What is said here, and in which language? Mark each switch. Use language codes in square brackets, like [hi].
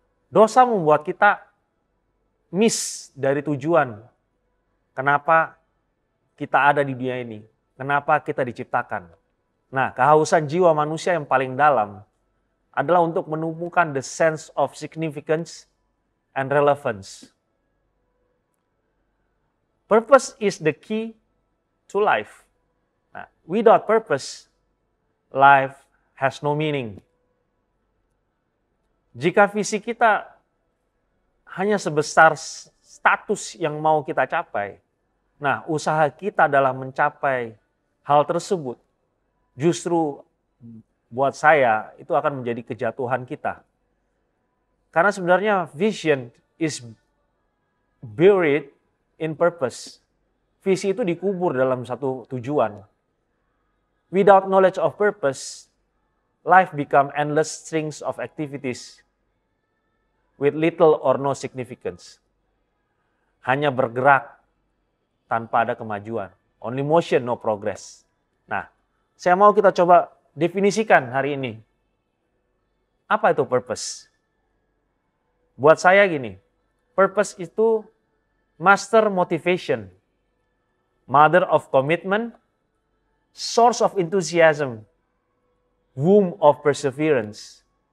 [id] Dosa membuat kita miss dari tujuan. Kenapa kita ada di dunia ini? Kenapa kita diciptakan? Nah, kehausan jiwa manusia yang paling dalam adalah untuk menemukan [en] the sense of significance and relevance. Purpose is the key to life. Nah, without purpose, life has no meaning. [id] Jika visi kita hanya sebesar status yang mau kita capai, nah usaha kita dalam mencapai hal tersebut justru buat saya itu akan menjadi kejatuhan kita. Karena sebenarnya [en] vision is buried in purpose. [id] Visi itu dikubur dalam satu tujuan. [en] Without knowledge of purpose, life become endless strings of activities with little or no significance. [id] Hanya bergerak tanpa ada kemajuan. [en] Only motion, no progress. [id] Nah, saya mau kita coba definisikan hari ini. Apa itu purpose? Buat saya gini, purpose itu [en] master motivation, mother of commitment, source of enthusiasm, womb of perseverance.